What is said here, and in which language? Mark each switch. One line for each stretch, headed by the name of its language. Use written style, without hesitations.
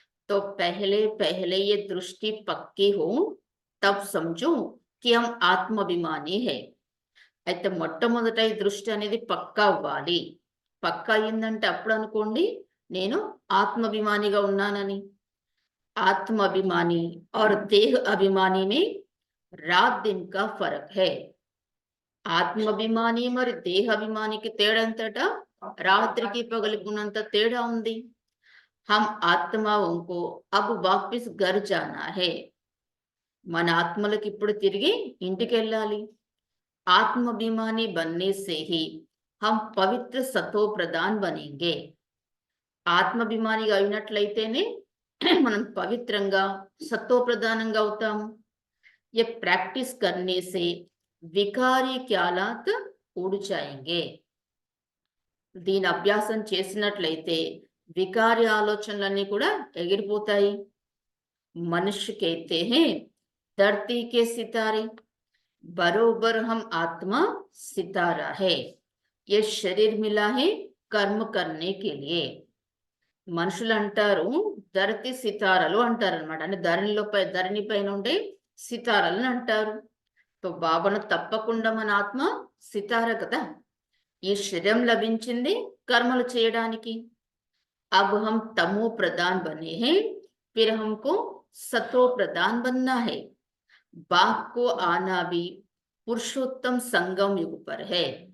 Hindi: तो पहले पहले ये दृष्टि पक्की हो तब समझो कि हम ఆత్మాభిమాని है.
Telugu: అయితే మొట్టమొదట ఈ దృష్టి అనేది పక్కా అవ్వాలి. పక్కా అయిందంటే అప్పుడు అనుకోండి నేను ఆత్మాభిమానిగా ఉన్నానని.
Hindi: ఆత్మాభిమాని और देह अभिमानी में रात दिन का फर्क है.
Telugu: ఆత్మాభిమాని మరి దేహ అభిమానికి తేడా ఎంతట? రాత్రికి పగలికి ఉన్నంత తేడా ఉంది.
Hindi: हम आत्माओं को अब वापस घर जाना है.
Telugu: మన ఆత్మలకు ఇప్పుడు తిరిగి ఇంటికి వెళ్ళాలి.
Hindi: ఆత్మాభిమాని बनने से ही हम पवित्र सतो प्रधान बनेंगे.
Telugu: ఆత్మాభిమానిగా అయినట్లయితేనే మనం పవిత్రంగా సతో ప్రధానంగా అవుతాము.
Hindi: ये प्रैक्टिस करने से विकारी ख्यालात उड़ जाएंगे.
Telugu: దీని అభ్యాసం చేసినట్లయితే వికారి ఆలోచనలన్నీ కూడా ఎగిరిపోతాయి.
Hindi: మనుష్య कहते हैं धरती के सितारे बरोबर हम आत्मा सितारा है. ये शरीर मिला है कर्म करने के लिए.
Telugu: మనుషులు అంటారు ధరతి సితారలు అంటారు అనమాట. అంటే ధరణి పైన ఉండే సితారలను అంటారు. तो బాబాను తప్పకుండా మన ఆత్మ సితార కదా. ఈ శరీరం లభించింది కర్మలు చేయడానికి.
Hindi: अब हम तमो प्रधान बने हैं, फिर हमको सतो प्रधान बनना है. बाप को आना भी पुरुषोत्तम संगम युग पर है.